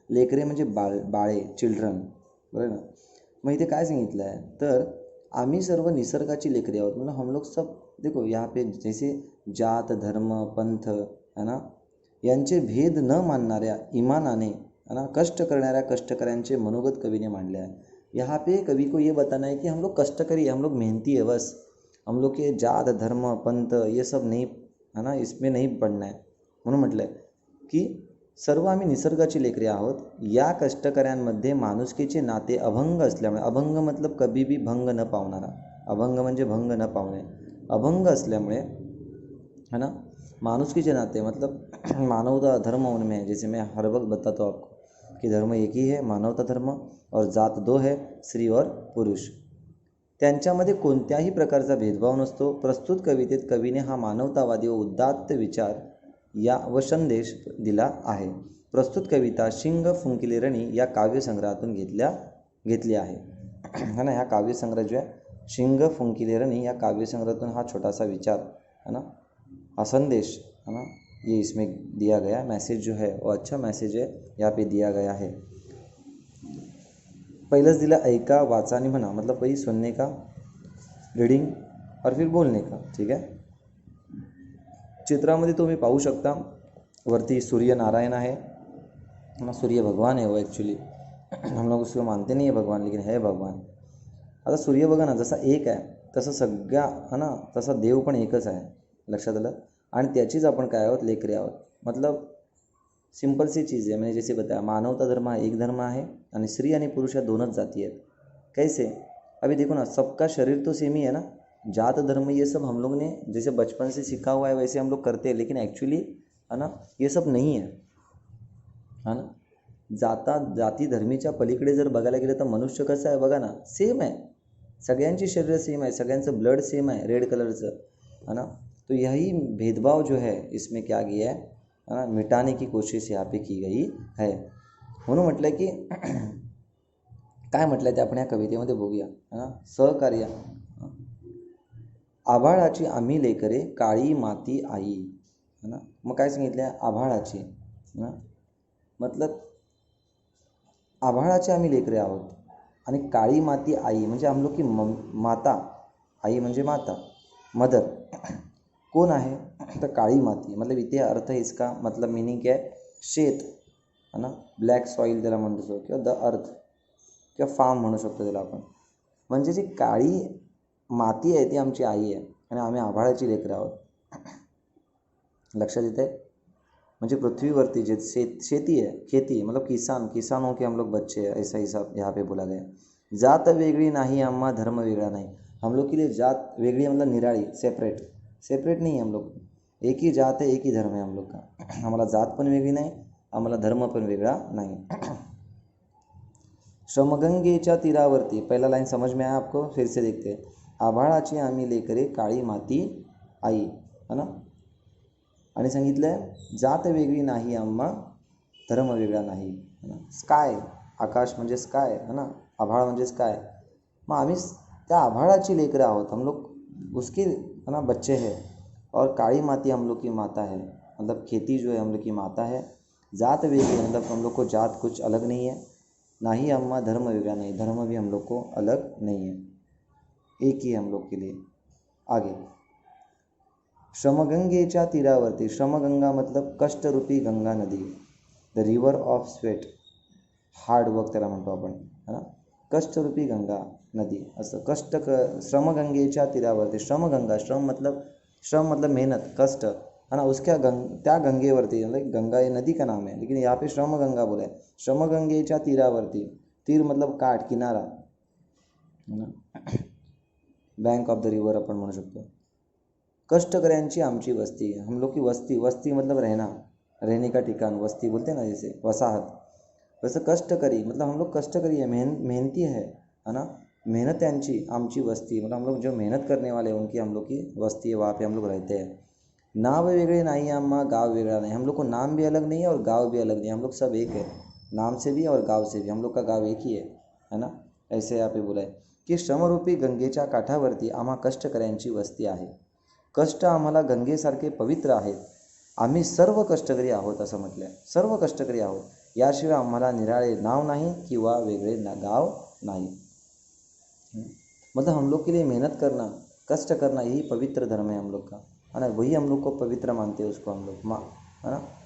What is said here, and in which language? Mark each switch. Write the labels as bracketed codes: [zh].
[mr] लेकरे म्हणजे बाळे, चिल्ड्रन, बरं ना. मग इथे काय सांगितलं आहे तर आम्ही सर्व निसर्गाची लेकरे आहोत. [hi] मतलब हम लोग सब देखो यहाँ पे जैसे [mr] जात धर्म पंथ है ना यांचे भेद न मानणाऱ्या इमानाने है ना कष्ट करणाऱ्या कष्टकऱ्यांचे मनोगत कवीने मांडले आहे. [hi] यहाँ पे कवि को ये बताना है कि हम लोग कष्टकरी है, हम लोग मेहनती है, बस हम लोग के जात धर्म पंथ ये सब नहीं है ना, इसमें नहीं पडना है. [mr] म्हणून म्हटलं आहे की सर्व आम्ही निसर्गाची लेकरे आहोत. या कष्टकऱ्यांमध्ये माणुसकीचे नाते अभंग असल्यामुळे, अभंग मतलब कभी भी भंग न पावणारा, अभंग म्हणजे भंग न पावणे, अभंग असल्यामुळे है ना, मानुष्की नाते [hi] मतलब मानवता धर्म उनमें है. जैसे मैं हर वक्त बताता हूँ आपको कि धर्म एक ही है, मानवता धर्म, और जात 2 है, स्त्री और पुरुष. [mr] त्यांच्यामध्ये कोणत्याही प्रकारचा भेदभाव नसतो. प्रस्तुत कवितेत कवीने हा मानवतावादी व उदात्त विचार या व संदेश दिला आहे. प्रस्तुत कविता शिंग फुंकिले रणी या काव्यसंग्रहातून घेतली आहे है ना. ह्या काव्यसंग्रह जो आहे शिंग फुंकिले रणी या काव्यसंग्रहातून हा छोटासा विचार है ना, [hi] हाँ संदेश है ना, ये इसमें दिया गया. मैसेज जो है वो अच्छा मैसेज है, यहाँ पे दिया गया है. [mr] पहिलंच दिला ऐका वाचा आणि म्हणा, [hi] मतलब पहिली सुनने का, रीडिंग और फिर बोलने का. [mr] ठीक है. चित्रामध्ये तुम्ही पाहू शकता वरती सूर्यनारायण आहे ना, [hi] सूर्य भगवान है वो एक्चुअली. हम लोग उसको मानते नहीं है भगवान, लेकिन है भगवान. [mr] आता सूर्य बघा ना, जसा एक आहे तसं सगळ्या है ना, तसा देव पण एकच आहे, लक्षात आलं. आणि त्याचीच आपण काय आहोत, लेकरे आहोत. [hi] मतलब सिंपल सी चीज़ है, मैंने जैसे बताया मानवता धर्म एक धर्म है [mr] आणि स्त्री आणि पुरुष या दोनच जाती आहेत. [hi] कैसे, अभी देखो ना, सबका शरीर तो सेम ही है ना. जात धर्म ये सब हम लोग ने जैसे बचपन से सीखा हुआ है वैसे हम लोग करते हैं, लेकिन एक्चुअली है ना ये सब नहीं है ना. [mr] जाती धर्मीच्या पलीकडे जर बघायला गेलं तर मनुष्य कसं आहे बघा ना, सेम आहे. सगळ्यांची शरीर सेम आहे, सगळ्यांचं ब्लड सेम आहे, रेड कलरचं है ना. [hi] तो यही भेदभाव जो है इसमें क्या किया है ना, मिटाने की कोशिश यहाँ पे की गई है. [mr] म्हणून म्हटलं की काय म्हटलं ते आपण या कवितेमध्ये बघूया है ना. सहकार्य, आभाळाची आम्ही लेकरे काळी माती आई है ना. मग काय सांगितलं आहे, आभाळाची ना मतलब आभाळाची आम्ही लेकरे आहोत आणि काळी माती आई म्हणजे [hi] हम लोग की माता, [mr] आई म्हणजे माता, मदर. कौन आहे तर काळी माती, मतलब इथे [hi] अर्थ है इसका, मतलब मीनिंग क्या है, [mr] शेत है ना, [en] black soil [mr] त्याला म्हणू शकतो, किंवा [en] the earth [mr] किंवा फार्म म्हणू शकतो त्याला आपण. म्हणजे जी काळी माती आहे ती आमची आई आहे आणि आम्ही आभाळाची लेकरं आहोत. लक्षात येत आहे. म्हणजे पृथ्वीवरती जे शेती [hi] है, खेती मतलब किसानों के हम लोग बच्चे हैं, ऐसा हिसाब यहाँ पे बोला गया. [mr] जात वेगळी नाही आम्हा, धर्म वेगळा नाही. [hi] हम लोग के लिए जात वेगळी मतलब निराळी, सेपरेट नहीं है. हम लोग एक ही जात है, एक ही धर्म है हम लोग का. [mr] आम्हाला जात पण वेगळी नाही, आम्हाला धर्म पण वेगळा नाही. श्रमगंगेच्या तीरावरती, [hi] पहला लाइन समझ में आया आपको, फिर से देखते हैं. [mr] आभाळाची आम्ही लेकरे काळी माती आई [hi] है ना. [mr] आणि सांगितलं आहे जात वेगळी नाही आम्हा, धर्म वेगळा नाही, है ना. स्काय, आकाश म्हणजे स्काय, है ना, आभाळ म्हणजे स्काय. मग आम्ही त्या आभाळाची लेकरं आहोत, [hi] हम लोग उसके, [mr] है ना, [hi] बच्चे हैं. और काली माती हम लोग की माता है, मतलब खेती जो है हम लोग की माता है. [mr] जात वेगळी, [hi] मतलब हम लोग को जात कुछ अलग नहीं है. [mr] नाही अम्मा, धर्म वेगळा [hi] नहीं, धर्म भी हम लोग को अलग नहीं है, एक ही है हम लोग के लिए. [mr] आगे, श्रमगंगेच्या तीरावरती, श्रमगंगा मतलब कष्टरूपी गंगा नदी, [en] the river of sweat, hard work [mr] त्याला म्हणतो आपण, है ना. कष्टरूपी गंगा नदी, असं श्रमगंगेच्या तीरावरती, श्रमगंगा, श्रम मतलब मेहनत, कष्ट, है ना, उसके त्या गंगेवरती, [hi] मतलब गंगा ये नदी का नाम है, लेकिन यहाँ पे श्रमगंगा बोला है. [mr] श्रमगंगेच्या तीरावरती, तीर मतलब काठ, किनारा, है ना, [en] bank of the river [mr] आपण म्हणू शकतो. कष्टकऱ्यांची आमची वस्ती, [hi] हम लोग की वस्ती, वस्ती मतलब रहना, रहने का ठिकान, वस्ती बोलते हैं ना, जैसे वसाहत, वैसे कष्टकरी मतलब हम लोग कष्टकरी है, मेहनती है ना. [mr] मेहनत्यांची आमची वस्ती, [hi] मतलब हम लोग जो मेहनत करने वाले हैं उनकी हम लोग की वस्ती है, वहाँ पे हम लोग रहते हैं. [mr] नाव वेगळे नाही आम्हा, गाव वेगळा [hi] नहीं, हम लोग को नाम भी अलग नहीं है और गाँव भी अलग नहीं है, हम लोग सब एक है, नाम से भी और गाँव से भी, हम लोग का गाँव एक ही है ना. ऐसे यहाँ पे बोला है की [mr] श्रमरूपी गंगेच्या काठावरती आम्हा कष्टकऱ्यांची वस्ती आहे. कष्ट आम्हाला गंगेसारखे पवित्र आहेत, आम्ही सर्व कष्टकरी आहोत असं म्हटलं आहे, सर्व कष्टकरी आहोत. याशिवाय आम्हाला निराळे नाव नाही किंवा वेगळे गाव नहीं. [hi] मतलब हम लोग के लिए मेहनत करना, कष्ट करना, यही पवित्र धर्म है हम लोग का, है ना. वही हम लोग को पवित्र मानते हैं, उसको हम लोग है ना.